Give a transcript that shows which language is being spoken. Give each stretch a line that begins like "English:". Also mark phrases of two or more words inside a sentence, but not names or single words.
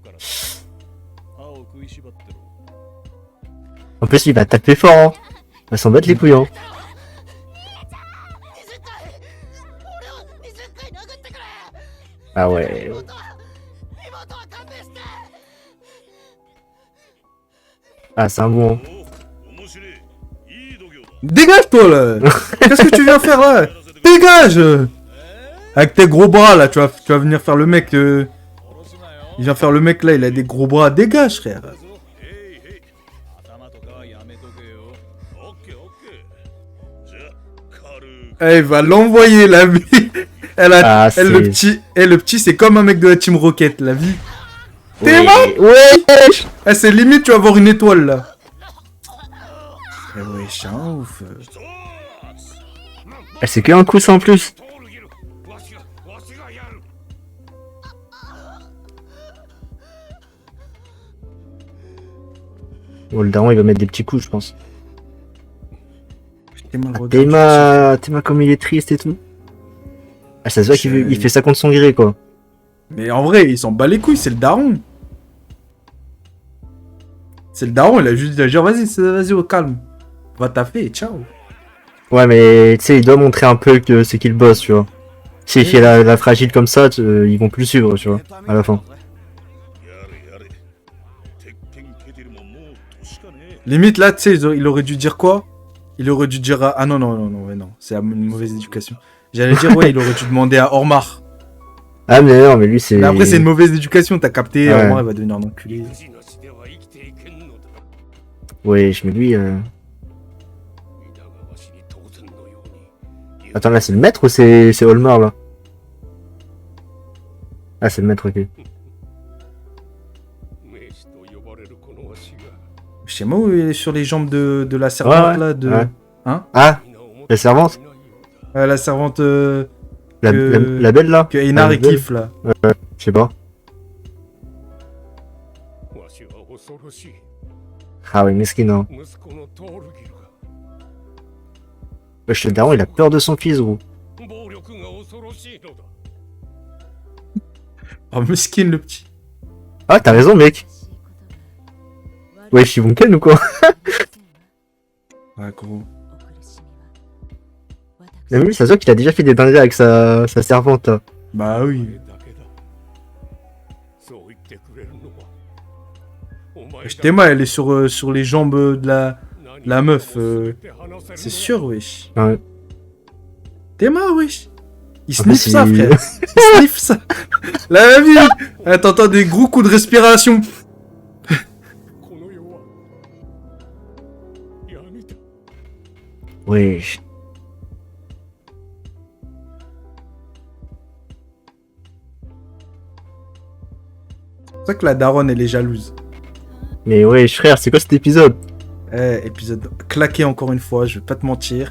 French: En plus, il va taper fort, hein. Il va s'en battre les couilles, hein. Ah ouais. Ah, c'est un bon. Hein.
Japanese: 面白い。いい度胸だ。
French: Dégage, toi, là. Qu'est-ce que tu viens faire, là? Dégage. Avec tes gros bras, là, tu vas venir faire le mec. Il vient faire le mec, là, il a des gros bras. Dégage, frère.
Japanese: へいへい。頭とかはやめとけよ。オッケーオッケー。じゃあ軽く。
French: Il va l'envoyer, la vie. Ah, le c'est- petit, le petit, c'est comme un mec de la Team Rocket, la vie. T'es Ouais. mort? Ouais. C'est limite, tu vas avoir une étoile, là. Eh ouais, je suis un ouf. Ah, c'est que un coup sans plus.
Japanese: トールギル、わしがやる。
French: Bon, le daron, il va mettre des petits coups, je pense. Théma, Théma comme il est triste et tout. Ah, ça se voit qu'il fait ça contre son gré, quoi. Mais en vrai, il s'en bat les couilles, c'est le daron. C'est le daron, il a juste dit, genre, vas-y, au calme. Va taffer et ciao. Ouais, mais tu sais, il doit montrer un peu que c'est qu'il bosse, tu vois. S'il fait la fragile comme ça, ils vont plus le suivre, tu vois, à la fin.
Japanese: やれやれ。鉄拳ケテルももう年かね。
French: Limite, là, tu sais, il aurait dû dire quoi? Il aurait dû dire... Ah non, non, non, non, ouais, non. C'est une mauvaise éducation. J'allais dire, ouais, il aurait dû demander à Ormar. Ah, mais non, mais lui, c'est. Mais après, c'est une mauvaise éducation, t'as capté. Ouais. Ormar, il va devenir un enculé.
Japanese: 無事なしでは生きていけんのだ。
French: Ouais, mais lui.
Japanese: 皆がわしに当然のように。
French: Attends, là, c'est le maître ou c'est Olmar, là? Ah, c'est le maître, ok.
Japanese: 名士と呼ばれるこのわしが。
French: Je sais pas où il est sur les jambes de la servante, Ouais, là, de... ouais. Hein? Ah,
Japanese: 皆思って
French: la servante?
Japanese: いないようだ。
French: La servante La, Que- la belle, là? que Einar Ah, il belle. kiffe, là. Je sais pas.
Japanese: わしは恐ろしい。
French: Ah, oui, mesquine, hein.
Japanese: 息子のトールギルが。
French: Wesh, le daron, il a peur de son fils, gros.
Japanese: 暴力が恐ろしいのだ。
French: Oh, mesquine, le petit. Ah, t'as raison, mec. Wesh, ils vont ken ou quoi? Ouais, gros. Mais lui, ça se voit qu'il a déjà fait des dingueries avec sa servante, là. Bah oui.
Japanese: だけだ。そう言ってくれるのは。お前だ
French: Théma, elle est sur les jambes de la meuf.
Japanese: 全て話せるのは
French: C'est sûr, wesh. Ouais. Théma, wesh. Il Ah, bah, sniffe ça, c'est- frère. Il sniffe ça. La vie. T'entends des gros coups de respiration.
Japanese: この世は闇だ。
French: Wesh. C'est pour ça que la daronne, elle est jalouse. Mais wesh, frère, c'est quoi cet épisode? Eh, épisode claqué encore une fois, je vais pas te mentir.